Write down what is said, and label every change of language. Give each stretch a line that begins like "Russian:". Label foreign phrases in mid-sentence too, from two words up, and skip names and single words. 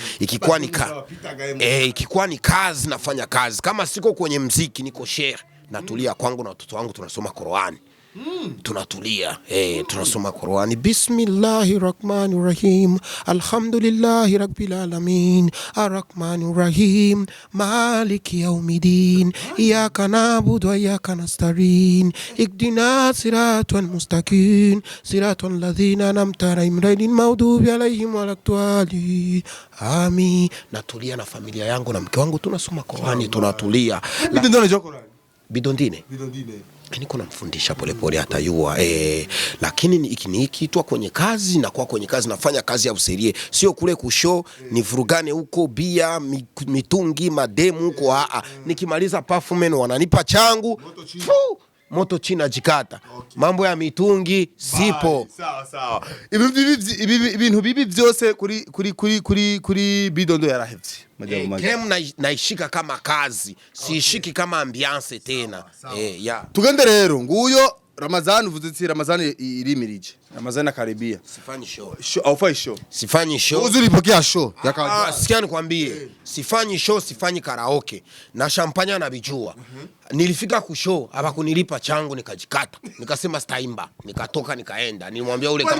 Swahili: ikikuwa ni kazi nafanya kazi kama siko kwenye muziki niko share natulia kwangu na watoto wangu tunasoma Qur'ani tunatulia tunasoma Qur'ani
Arabic: بسم الله الرحمن الرحيم الحمد لله رب العالمين الرحمن الرحيم مالك يوم الدين إياك نعبد وإياك نستعين اهدنا الصراط المستقيم صراط الذين أنعمت عليهم غير المغضوب عليهم ولا الضالين آمين
Swahili: natulia na familia yangu na mke wangu tunasoma Qur'ani tunatulia Bidondo unajua Qur'ani Bidondine niko namfundisha polepole atayua lakini ikiitwa kwenye kazi na kwa kwenye kazi nafanya kazi ya userie sio kule kushow ni vurugane huko bia mitungi mademu huko nikimaliza performance wananipa changu moto china jikata mambo ya mitungi sipo
Rundi: sawa ibintu bibi byose kuri Bidondo yarahevye
Swahili: game naishika kama kazi siishiki kama ambiance tena
Rundi: tugende rero nguyo Ramazani uvuze Ramazani irimirije Ramazani akaribia
Swahili: sifanyi show aufai show sifanyi show uzulipokea show sikia nikwambie sifanyi show sifanyi karaoke na champagne na bijua nilifika ku show abakunilipa changu nikajikata nikasema staimba nikatoka nikaenda nilimwambia ule kama